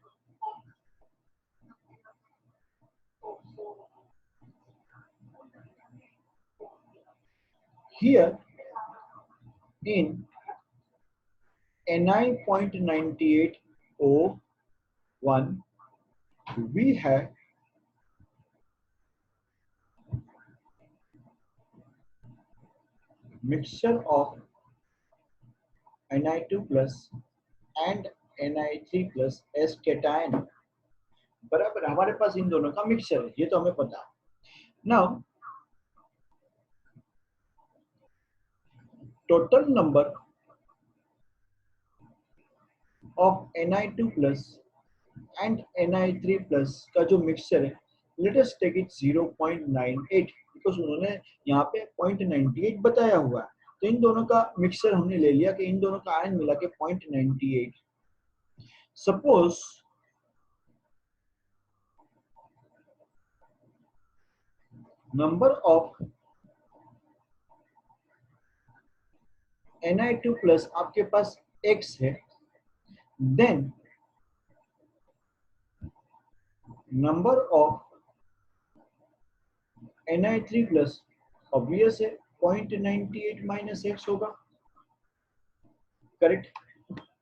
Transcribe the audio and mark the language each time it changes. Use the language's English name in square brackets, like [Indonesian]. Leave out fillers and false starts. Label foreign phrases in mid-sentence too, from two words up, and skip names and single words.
[English] Here in Ni.98O1 we have mixture of Ni2 plus and Ni3 plus as cation। [Hindi] बराबर, हमारे पास इन दोनों का मिक्सचर है, ये तो हमें पता है। [English] now total number of Ni2 plus and Ni3 plus [Hindi] का जो मिक्सचर है, [English] let us take it 0.98, because [Hindi] उन्होंने यहाँ पे 0.98 बताया हुआ है, तो इन दोनों का मिक्सचर हमने ले लिया कि इन दोनों का आयन मिला के 0.98। [English] suppose number of Ni2 plus [Hindi] आपके पास x है, [English] then number of Ni3 plus obvious [Hindi] है 0.98 माइनस x होगा, करेक्ट।